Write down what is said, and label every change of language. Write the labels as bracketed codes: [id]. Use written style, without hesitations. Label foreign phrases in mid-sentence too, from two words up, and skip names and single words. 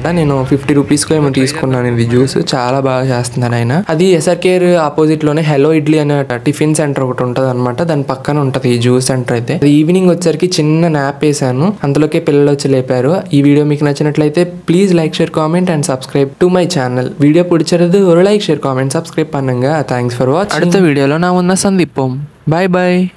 [te] నేను 50 రూపీస్కి ఏమో తీసుకున్నాను ఇది జ్యూస్. చాలా బాగా చేస్తున్నారు ఆయన. అది SRK ఆపోజిట్లోనే హెలో ఇడ్లీ అనే [en] tiffin center [te] ఒకటి ఉంటుంది అనమాట. దాని పక్కన ఉంటుంది ఈ [en] juice center [te] అయితే. ఈవినింగ్ వచ్చరికి చిన్న నాప్ వేసాను, అందులోకే పిల్లలు వచ్చి లేపారు. ఈ వీడియో మీకు నచ్చినట్లయితే [en] please like share comment and subscribe to my channel. [ta] வீடியோ பிடிச்சிருது ஒரு [en] like share comment subscribe [ta] பண்ணுங்க. [en] thanks for watching. [ta] அடுத்த வீடியோல நான் உன்னை சந்திப்போம். [en] bye bye.